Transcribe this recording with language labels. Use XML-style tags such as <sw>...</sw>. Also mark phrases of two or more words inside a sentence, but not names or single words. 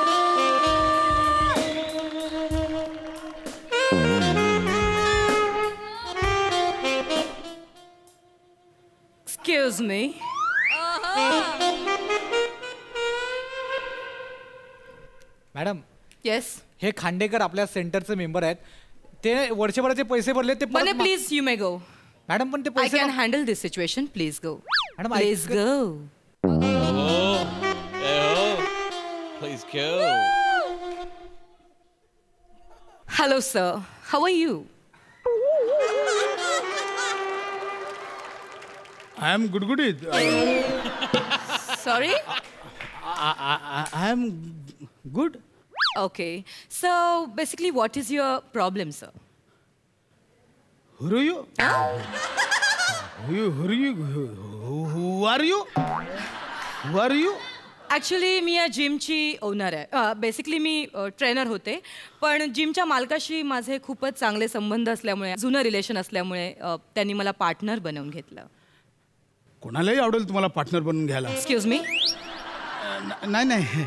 <en>Excuse me.</en> <mr>मॅडम येस. हे खांडेकर आपल्या सेंटरचे मेंबर आहेत, ते वर्षभराचे पैसे भरले ते परत बने मा-</mr> <en>Please you may go.</en> <mr>मॅडम पण ते</mr> <en>आय</en> <mr>पैसे</mr> <en>can handle this situation. Please go.</en> <mr>मॅडम</mr> <en>Please go. Please go. Hello, sir. How are you? I am goodgoodit. Sorry? I am good. Okay. So, basically, what is your problem, sir? Who are you? Who are you? Who are you?</en> <mr>ॲक्च्युली मी या जिमची ओनर आहे. बेसिकली मी ट्रेनर होते, पण जिमच्या मालकाशी माझे खूपच चांगले संबंध असल्यामुळे, जुनं रिलेशन असल्यामुळे त्यांनी मला पार्टनर बनवून घेतलं. कोणालाही आवडेल तुम्हाला पार्टनर बनवून घ्यायला.</mr> <en>Excuse me.</en> <mr>नाही नाही.</mr>